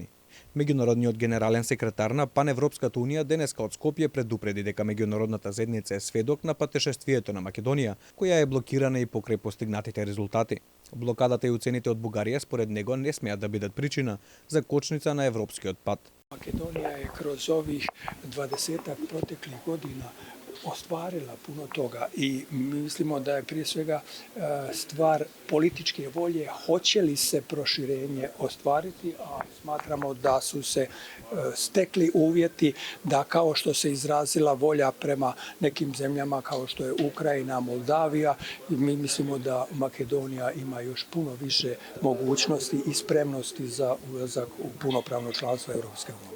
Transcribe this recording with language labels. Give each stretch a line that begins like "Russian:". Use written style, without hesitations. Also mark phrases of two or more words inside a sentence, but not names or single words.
Macedonian: Меѓународниот генерален секретар на Паневропската унија денеска од Скопје предупреди дека меѓународната заедница е сведок на патешествието на Македонија, која е блокирана и покрај постигнатите резултати. Блокадата и уцените од Бугарија според него не смеат да бидат причина за кочница на европскиот пат.
Croatian: Makedonija je kroz ovih 20 proteklih godina ostvarila puno toga i mislimo da je prije svega stvar političke volje hoće li se proširenje ostvariti, a smatramo da su se stekli uvjeti da kao što se izrazila volja prema nekim zemljama kao što je Ukrajina, Moldavija, mi mislimo da Makedonija ima još puno više mogućnosti i spremnosti za ulazak u punopravno članstvo Europske unije.